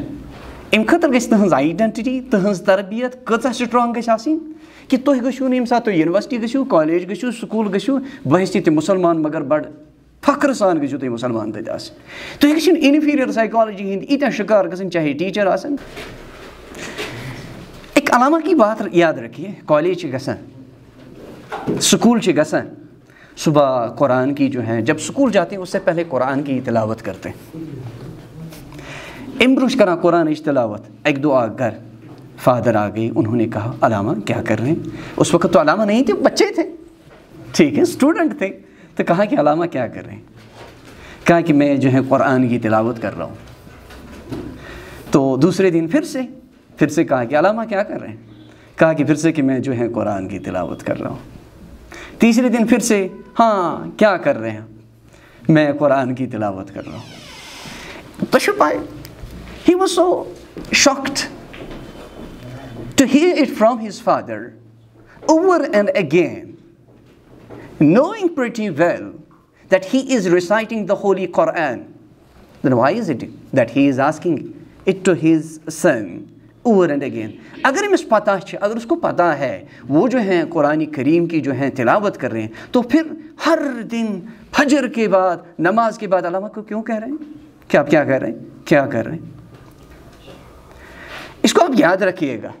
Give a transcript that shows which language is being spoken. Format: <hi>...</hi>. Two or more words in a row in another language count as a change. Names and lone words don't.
<ks>اَمہِ خٲطرٕ گژھِ تُہٕنٛز آیڈینٹِٹی تُہٕنٛز تربیت کۭژاہ سٹرانٛگ گژھِ آسٕنۍ کہ تُہۍ گٔژھِو نہٕ ییٚمہِ ساتہٕ تُہۍ یونیورسٹی گٔژھِو کالیج گٔژھِو سکوٗل گٔژھِو بٲیِث تہِ مُسلمان مگر بَڑٕ فخرٕ سان گٔژھِو تُہۍ مُسلمان تَتہِ آسٕنۍ. تُہۍ گٔژھِو نہٕ</ks> <en>inferior psychology</en> <ks>ہِنٛدۍ ییٖتیٛاہ شِکار گژھٕنۍ چاہے ٹیٖچَر آسن.</ks> <ur>ایک علامہ کی بات یاد رکھیے</ur> <ks>کالج چھِ گژھان سکوٗل چھِ گژھان</ks> <ur>صبح قرآن کی جو ہے جب اسکول جاتے ہیں اس سے پہلے قرآن کی تلاوت کرتے ہیں.</ur> <ks>امہِ برونٛہہ چھِ کران قرآنٕچ تلاوت. اَکہِ دۄہ</ks> <ur>آ گھر فادر آ گئے انہوں نے کہا علامہ کیا کر رہے ہیں. اس وقت تو علامہ نہیں تھے بچے تھے ٹھیک ہے اسٹوڈنٹ تھے. تو کہا کہ علامہ کیا کر رہے ہیں. کہا کہ میں جو ہے قرآن کی تلاوت کر رہا ہوں. تو دوسرے دن پھر سے کہا کہ علامہ کیا کر رہے ہیں. کہا کہ پھر سے کہ میں جو ہے قرآن کی تلاوت کر رہا ہوں. تیسرے دن پھر سے ہاں کیا کر رہے ہیں میں قرآن کی تلاوت کر رہا ہوں.</ur> <en>تشبائے he was so shocked to hear it from his father over and again, knowing pretty well that he is reciting the Holy Quran. Then why is it that he is asking it to his son over and again.</en> <ur>اگر امس پتہ اگر اس کو پتہ ہے وہ جو ہیں قرآن کریم کی جو ہیں تلاوت کر رہے ہیں تو پھر ہر دن فجر کے بعد نماز کے بعد علامہ کو کیوں کہہ رہے ہیں کہ آپ کیا کر رہے ہیں کیا کر رہے ہیں. اس کو آپ یاد رکھیے گا.</ur>